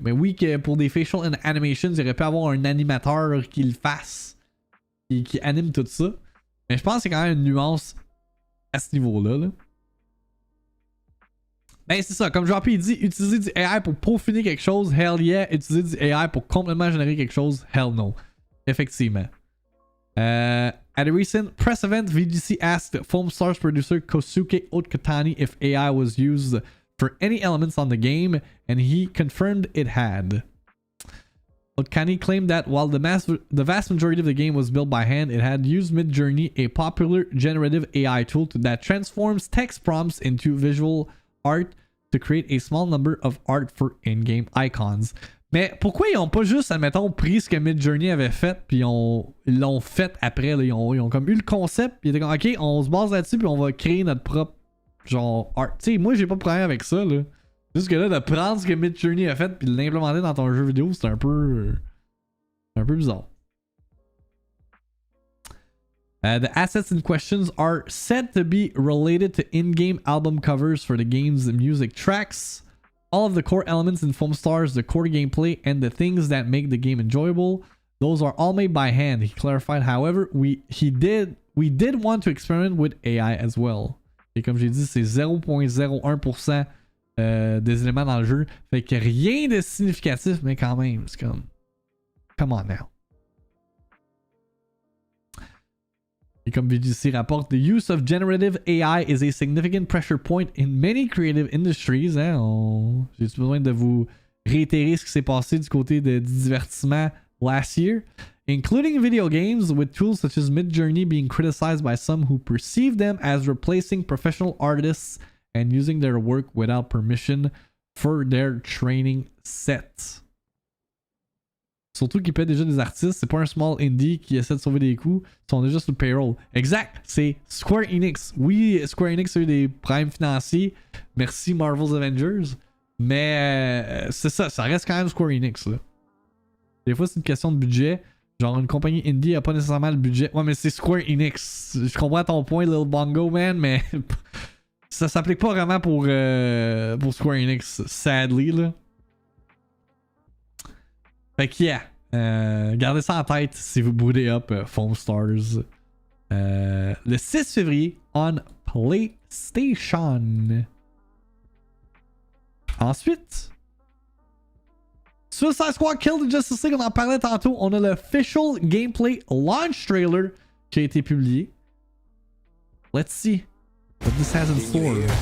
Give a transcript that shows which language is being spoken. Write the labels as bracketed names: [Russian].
[French] Mais oui, que pour des facial animations, il aurait pu avoir un animateur qui le fasse. Qui anime tout ça. Mais je pense que c'est quand même une nuance à ce niveau-là. Là. Ben c'est ça, comme Jean-Pierre dit, utiliser du AI pour peaufiner quelque chose, [English] hell yeah. [French] Utiliser du AI pour complètement générer quelque chose, [English] hell no. [French] Effectivement. [English] At a recent press event, VGC asked Foamstars producer Kosuke Otokatani if AI was used for any elements on the game, and he confirmed it had. Otokatani claimed that while the vast majority of the game was built by hand, it had used Midjourney, a popular generative AI tool that transforms text prompts into visual art to create a small number of art for in-game icons. [French] Mais pourquoi ils ont pas juste, admettons, pris ce que Midjourney avait fait, puis ils l'ont fait après, là, ils ont comme eu le concept, puis ils étaient comme, ok, on se base là-dessus, puis on va créer notre propre, genre, art. Tu sais, moi, j'ai pas de problème avec ça, là. Juste que là, de prendre ce que Midjourney a fait, puis de l'implémenter dans ton jeu vidéo, c'est un peu bizarre. [English] The assets in questions are said to be related to in-game album covers for the game's music tracks. All of the core elements in Foamstars, the core gameplay, and the things that make the game enjoyable, those are all made by hand. He clarified, however, we did want to experiment with AI as well. [French] Et comme j'ai dit, c'est 0.01% des éléments dans le jeu. Fait que rien de significatif, mais quand même, c'est comme... [English] Come on now. [French] Et comme VGC rapporte, [English] the use of generative AI is a significant pressure point in many creative industries. Hein? [French] J'ai besoin de vous réitérer ce qui s'est passé du côté du divertissement [English] last year, including video games, with tools such as Midjourney being criticized by some who perceive them as replacing professional artists and using their work without permission for their training set. [French] Surtout qu'ils paient déjà des artistes, c'est pas un small indie qui essaie de sauver des coups, ils sont déjà sur le payroll. Exact, c'est Square Enix. Oui, Square Enix a eu des problèmes financiers, merci Marvel's Avengers, mais c'est ça, ça reste quand même Square Enix là. Des fois c'est une question de budget, genre une compagnie indie a pas nécessairement le budget. Ouais mais c'est Square Enix, je comprends ton point Lil Bongo man, mais ça s'applique pas vraiment pour Square Enix, sadly là. Fait que yeah, gardez ça en tête si vous bootez up Foamstars le 6 février on PlayStation. Ensuite, Suicide Squad Kill the Justice League, on en parlait tantôt. On a l'official gameplay launch trailer qui a été publié. [English] Let's see what this has in store.